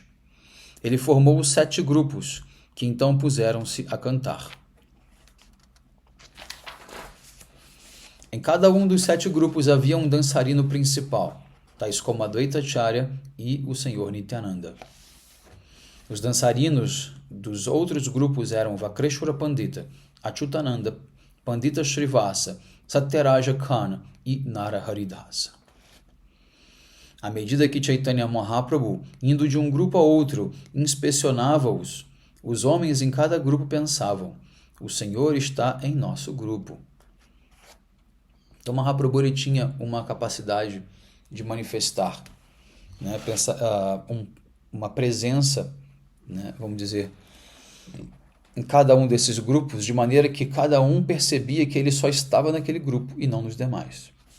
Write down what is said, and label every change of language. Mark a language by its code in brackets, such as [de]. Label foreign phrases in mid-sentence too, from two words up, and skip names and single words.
[pt] Ele formou 7 grupos, que então puseram-se a cantar. Em cada um dos 7 grupos havia um dançarino principal, tais como Advaita Acharya e o Senhor Nityananda. Os dançarinos dos outros grupos eram Vakreshwara Pandita, Achyutananda, Pandita Srivasa, Satyaraja Khan e Nara Haridasa. À medida que Chaitanya Mahaprabhu, indo de um grupo a outro, inspecionava-os, os homens em cada grupo pensavam: o Senhor está em nosso grupo. Então Mahaprabhu ele tinha uma capacidade de manifestar, né, uma presença, né, vamos dizer, em cada um desses grupos, de maneira que cada um percebia que ele só estava naquele grupo e não nos demais.